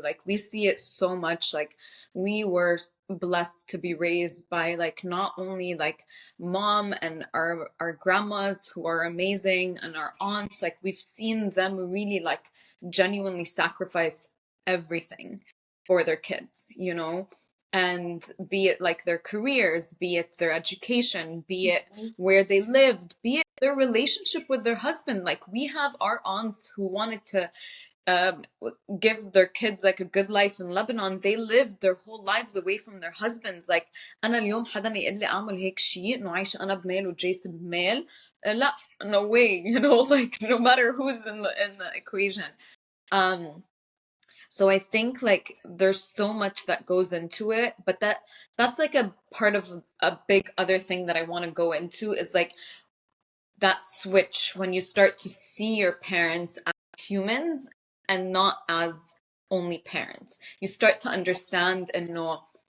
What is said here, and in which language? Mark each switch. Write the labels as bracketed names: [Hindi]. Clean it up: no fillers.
[English] Like we see it so much. Like we were blessed to be raised by like not only like mom and our grandmas who are amazing and our aunts, like we've seen them really like genuinely sacrifice everything for their kids, you know, and be it like their careers, be it their education, be it where they lived, be it their relationship with their husband. Like we have our aunts who wanted to give their kids like a good life in Lebanon. They lived their whole lives away from their husbands. [Arabic] Like أنا اليوم حدا يقول لي أعمل هيك شيء إنه عايشة أنا بمال وجيس بمال لا, [English] no way, you know, like no matter who's in the equation. So I think like there's so much that goes into it, but that's like a part of a big other thing that I want to go into is like that switch when you start to see your parents as humans and not as only parents. You start to understand and know